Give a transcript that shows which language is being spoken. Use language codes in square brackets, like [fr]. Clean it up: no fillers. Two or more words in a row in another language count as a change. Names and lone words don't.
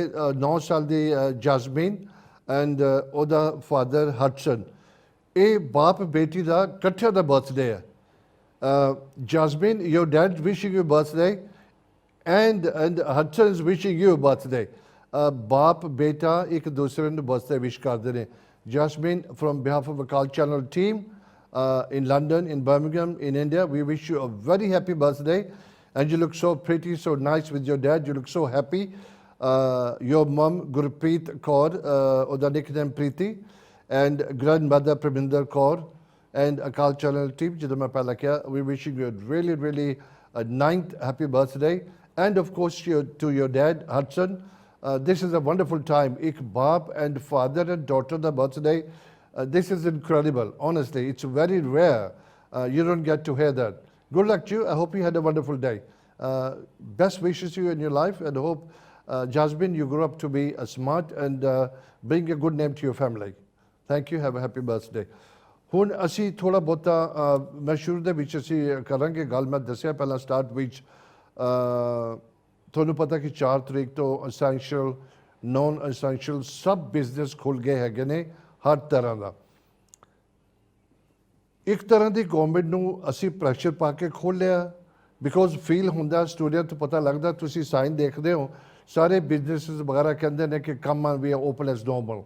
[pa] 9 ਸਾਲ ਦੀ ਜੈਸਮੀਨ ਐਂਡ ਉਹਦਾ ਫਾਦਰ ਹਡਸਨ, ਇਹ ਬਾਪ ਬੇਟੀ ਦਾ ਇਕੱਠਿਆਂ ਦਾ ਬਰਥਡੇ ਹੈ। [en] Jasmine, your dad wishing you birthday and Hudson is wishing you birthday. [pa] ਬਾਪ ਬੇਟਾ ਇੱਕ ਦੂਸਰੇ ਨੂੰ ਬਰਥਡੇ ਵਿਸ਼ ਕਰਦੇ ਨੇ। [en] ਜੈਸਮੀਨ, from behalf of Akal Channel team in London, in Birmingham, in India, we wish you a very happy birthday, and you look so pretty, so nice with your dad. You look so happy. Your mum Gurpreet Kaur, ਉਹਦਾ nickname Preeti, and grandmother Praminder Kaur, and Akal Channel team, [pa] ਜਦੋਂ ਮੈਂ ਪਹਿਲਾਂ ਕਿਹਾ, [en] we wishing you a really a 9th happy birthday, and of course to your dad Hudson. This is a wonderful time. ਇੱਕ ਬਾਪ and father and daughter ਦਾ birthday. This is incredible, honestly. It's very rare. You don't get to hear that. Good luck to you. I hope you had a wonderful day. Best wishes to you in your life, and hope, Jasmine, you grow up to be smart and bring a good name to your family. Thank you. Have a happy birthday. [pa] ਹੁਣ ਅਸੀਂ ਥੋੜ੍ਹਾ ਬਹੁਤਾ ਮੈਂ ਸ਼ੁਰੂ ਦੇ ਵਿੱਚ ਅਸੀਂ ਕਰਾਂਗੇ ਗੱਲ। ਮੈਂ ਦੱਸਿਆ ਪਹਿਲਾਂ ਸਟਾਰਟ ਵਿੱਚ, ਤੁਹਾਨੂੰ ਪਤਾ ਕਿ 4 ਤਰੀਕ ਤੋਂ [en] essential non essential [pa] ਸਭ ਬਿਜ਼ਨਸ ਖੁੱਲ੍ਹ ਗਏ ਹੈਗੇ ਨੇ, ਹਰ ਤਰ੍ਹਾਂ ਦਾ। ਇੱਕ ਤਰ੍ਹਾਂ ਦੀ ਗੌਰਮੈਂਟ ਨੂੰ ਅਸੀਂ ਪ੍ਰੈਸ਼ਰ ਪਾ ਕੇ ਖੋਲ੍ਹਿਆ, [en] because feel [pa] ਹੁੰਦਾ, ਸਟੂਡੀਓ ਤੋਂ ਪਤਾ ਲੱਗਦਾ, ਤੁਸੀਂ ਸਾਈਨ ਦੇਖਦੇ ਹੋ, ਸਾਰੇ ਬਿਜ਼ਨਸਿਸ ਵਗੈਰਾ ਕਹਿੰਦੇ ਨੇ ਕਿ ਕੰਮ ਆ ਵੀ [en] open as normal.